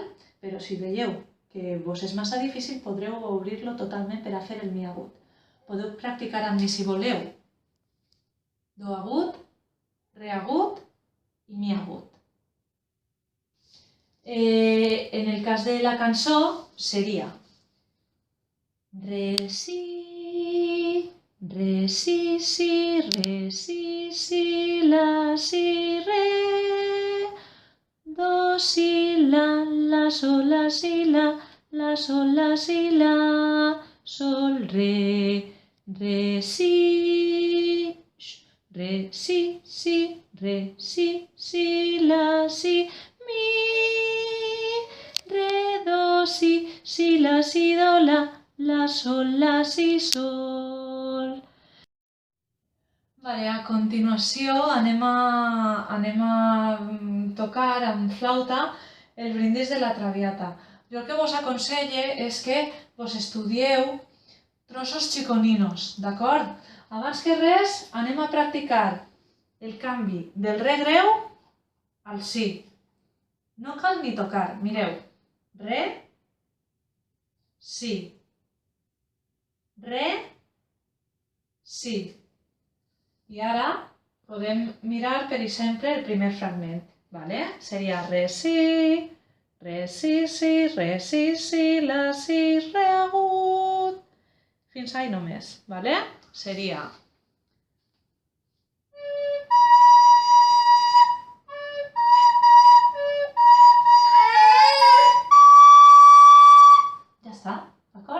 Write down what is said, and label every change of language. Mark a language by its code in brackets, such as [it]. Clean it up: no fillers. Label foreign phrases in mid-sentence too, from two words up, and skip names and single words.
[ca] Però si veieu que vos és massa difícil, podreu obrir-lo totalment per a fer el mi agut. Podeu practicar amb mi si voleu. Do agut, re agut i mi agut. En el cas de la cançó seria re, si, si, re, si, re, do, si, la, sol, si, la, sol, si, la, sol, re, re, si, re, si, re, si, la, si, mi, re, do, si, la, si, do, la, sol, la, si, sol. Vale, a continuació anem a tocar amb flauta el brindis de la Traviata. Jo el que vos aconselle és que vos estudieu trossos xiconinos, d'acord? Abans que res anem a practicar el canvi del re greu al si. No cal ni tocar, mireu. Re, si. Re, si. I ara podem mirar, per exemple, el primer fragment. Vale? Seria re, si, si, re, si, la, si, re agut. Fins ahí només. Vale? Seria... Ja està, d'acord?